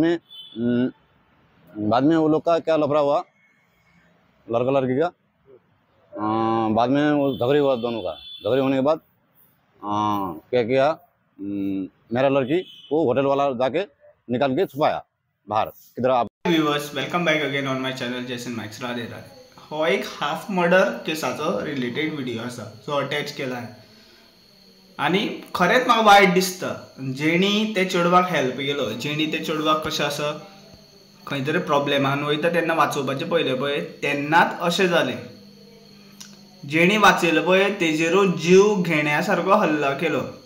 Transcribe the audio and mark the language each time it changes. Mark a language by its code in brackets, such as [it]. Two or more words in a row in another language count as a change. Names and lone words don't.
[hi] बाद में वो लोग का क्या लफड़ा हुआ लड़का लड़की का। बाद में वो झगड़े हुआ दोनों का। झगड़े होने के बाद क्या किया, मेरा लड़की को होटल वाला जाके निकाल के छुपाया बाहर किधर। आप [en] viewers welcome back again on my channel Jaison Max [hi] राधे राधे। [kok] हो एक [en] half murder [kok] केसाचो रिलेटेड व्हिडिओ आसा जो अटॅच केला आहे आणि खरेंच म्हाका वायट दिसता जेणी ते चेडवाक हेल्प केलो, जेणी ते चेडवाक कशें आसा खंय तरी प्रॉब्लेमान वयता तेन्ना वाचोवपाचें पयलें पळय तेन्नाच अशें जालें। जेणी वाचयलो पळय तेजेरूच जीव घेण्या सारको हल्ला केलो।